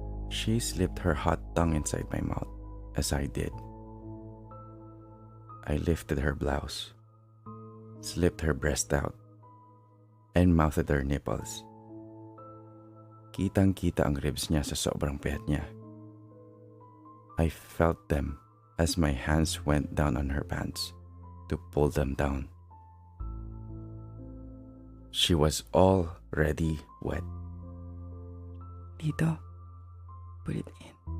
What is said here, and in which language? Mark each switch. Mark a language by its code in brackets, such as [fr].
[en] She slipped her hot tongue inside my mouth as I did. I lifted her blouse, slipped her breast out, and mouthed her nipples. [tl] Kitang-kita ang ribs niya sa sobrang payat niya. [en] I felt them as my hands went down on her pants to pull them down. She was already wet. Dito, put it in.